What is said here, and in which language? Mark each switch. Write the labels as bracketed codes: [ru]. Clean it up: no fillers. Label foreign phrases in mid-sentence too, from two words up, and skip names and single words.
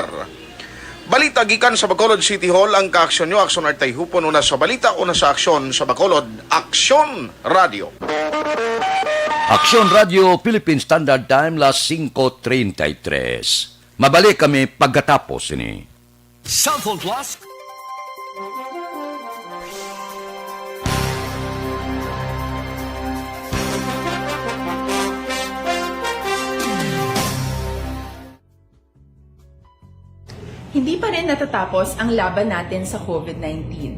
[hil] Balita gikan sa Bacolod City Hall ang kaaksyon nyo, Aksyon Art Tayhupon, una sa balita, una sa aksyon sa Bacolod, Aksyon Radio. [en] Aksyon Radio Philippine Standard Time las 5:33. [hil] Mabalik kami pagkatapos ini. [en] Cellphone Plus. [tl] Hindi pa rin natatapos ang laban natin sa COVID-19.